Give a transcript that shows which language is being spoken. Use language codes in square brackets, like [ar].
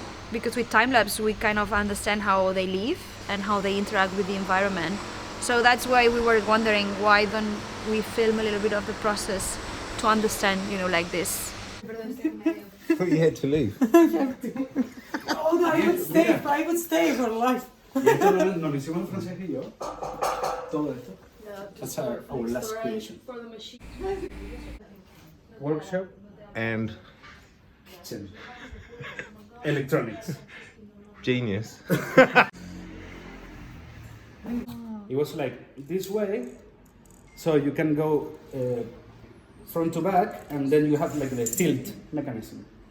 [en] Because with time lapse we kind of understand how they live and how they interact with the environment. So that's why we were wondering, why don't we film a little bit of the process to understand, like this. I thought you had to leave. Oh no, I would stay for life. [es] Y esto nos lo hicimos en francés y yo. Todo esto. [en] That's our last creation. Workshop And kitchen. Electronics. genius. It was like this way, so you can go front to back, and then you have like the tilt mechanism.